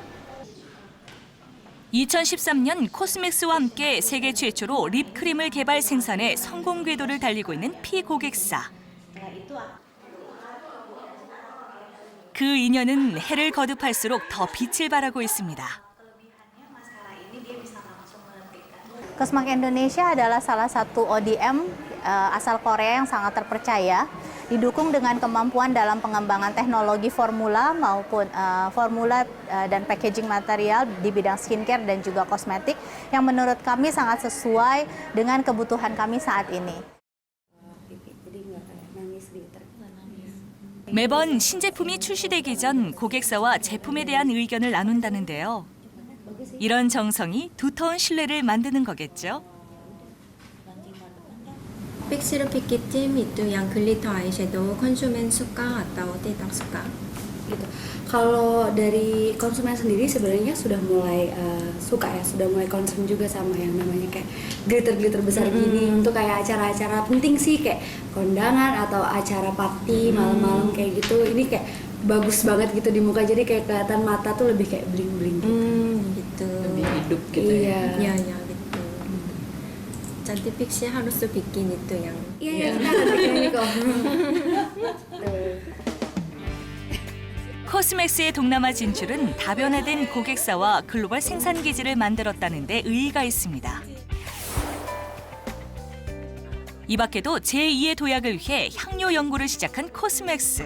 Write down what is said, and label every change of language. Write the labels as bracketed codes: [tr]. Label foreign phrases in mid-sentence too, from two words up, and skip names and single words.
[ko] 2013년 코스맥스와 함께 세계 최초로 립크림을 개발 생산해 성공 궤도를 달리고 있는 피 고객사. 그 인연은 해를 거듭할수록 더 빛을 발하고 있습니다. [id] Cosmac Indonesia adalah salah satu ODM asal Korea yang sangat terpercaya, didukung dengan kemampuan dalam pengembangan teknologi formula maupun formula dan [en] packaging material [id] di bidang skincare dan juga kosmetik yang menurut kami sangat sesuai dengan kebutuhan kami saat ini. [ko] 매번 신제품이 출시되기 전 고객사와 제품에 대한 의견을 나눈다는데요. 이런 정성이 두터운 신뢰를 만드는 거겠죠. [id] cantik sirup tim itu yang [en] glitter eyeshadow [id] konsumen suka atau tidak suka? Gitu. Kalau dari konsumen sendiri sebenarnya sudah mulai suka ya, sudah mulai concern juga sama yang namanya kayak glitter besar gini untuk kayak acara-acara penting sih kayak kondangan atau acara party malam-malam kayak gitu. Ini kayak bagus banget gitu di muka, jadi kayak kelihatan mata tuh lebih kayak bling-bling gitu. Gitu. Lebih hidup gitu iya. ya. Iya gitu. Cantik Pixie harus bikin itu yang. Iya, kita ada bikin ini kok. [ko] 코스맥스의 동남아 진출은 다변화된 고객사와 글로벌 생산 기지를 만들었다는 데 의의가 있습니다. 이 밖에도 제2의 도약을 위해 향료 연구를 시작한 코스맥스.